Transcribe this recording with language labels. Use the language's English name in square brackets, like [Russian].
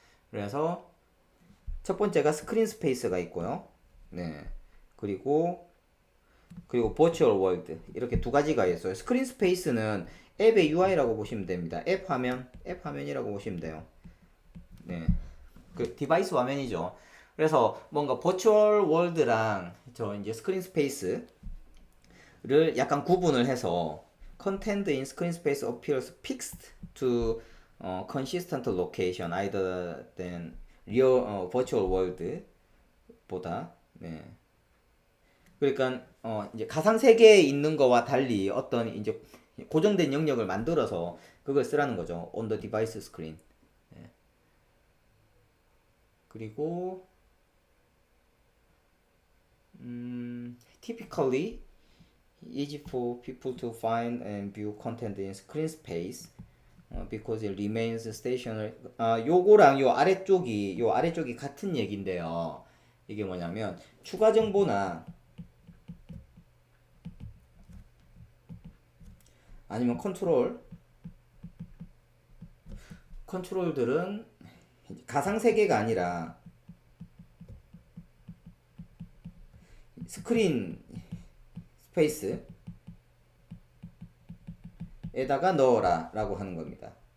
[Korean] 그래서 첫 번째가 스크린 스페이스가 있고요. 네. 그리고 버추얼 월드 이렇게 두 가지가 있어요. 스크린 스페이스는 앱의 UI라고 보시면 됩니다. 앱 화면이라고 보시면 돼요. 네. 그 디바이스 화면이죠. 그래서 뭔가 버추얼 월드랑 저 이제 스크린 스페이스를 약간 구분을 해서 [English] content in screen space appears fixed to consistent location either than real virtual world [Korean] 보다. 네. 그러니까 이제 가상 세계에 있는 거와 달리 어떤 이제 고정된 영역을 만들어서 그걸 쓰라는 거죠. [English] on the device screen. [Korean] 네. [English] 그리고 typically easy for people to find and view content in screen space because it remains stationary. [Korean] 요거랑 요 아래쪽이 같은 얘기인데요. 이게 뭐냐면 추가 정보나 아니면 컨트롤들은 가상 세계가 아니라 스크린 스페이스에다가 넣어라 라고 하는 겁니다.